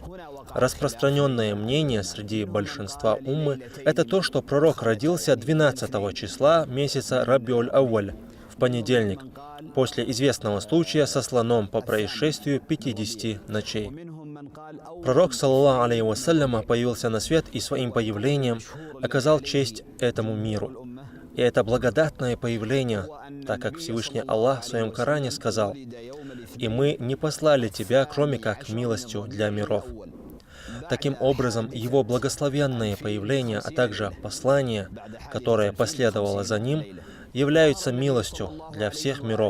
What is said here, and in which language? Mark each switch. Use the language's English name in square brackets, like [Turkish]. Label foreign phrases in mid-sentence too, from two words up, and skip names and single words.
[Russian] Распространенное мнение среди большинства уммы – это то, что пророк родился 12 числа месяца Рабиуль-Авваль, в понедельник, после известного случая со слоном по происшествию 50 ночей. Пророк, [Arabic] صلى الله عليه وسلم, [Russian] появился на свет и своим появлением оказал честь этому миру. И это благодатное появление, так как Всевышний Аллах в своем Коране сказал: «И мы не послали тебя, кроме как милостью для миров». Таким образом, его благословенное появление, а также послание, которое последовало за ним, являются милостью для всех миров.